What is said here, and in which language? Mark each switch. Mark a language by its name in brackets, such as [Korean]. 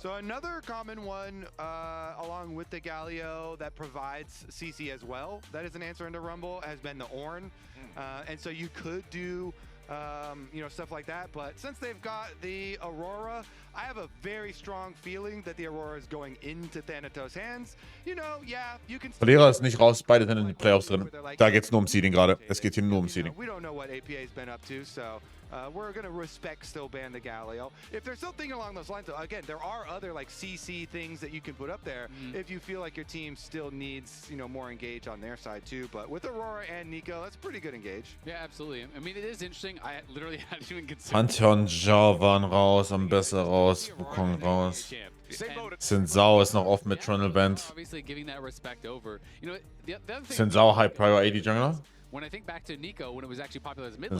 [English] So another common one along with the Galio that provides CC as well, that is an answer into Rumble, has been the Ornn. And so you could do stuff like that. But since they've got the Aurora, I have a very strong feeling that the Aurora is going into Thanatos' hands. You can... [German] Verlierer ist nicht raus, beide sind in den Playoffs drin. Da geht's nur um Seeding gerade. Es geht hier nur um Seeding. [English] We don't know what APA's been up to, so we're going to respect still ban the Galio. If there's something along those lines, again, there are other CC things that you can put up there if you feel like your team still needs, more engage on their side too. But with Aurora and Nico, that's pretty good engage. Yeah, absolutely. I mean, it is interesting. I literally hadn't even considered. [German] Pantheon, Zhao waren raus, Ambessa raus, Wukong raus. Xin Zhao ist noch offen mit Tronal Band. Xin Zhao High Prior AD Jungler. [English] when I think back to Nico, when it was actually popular as mid lane.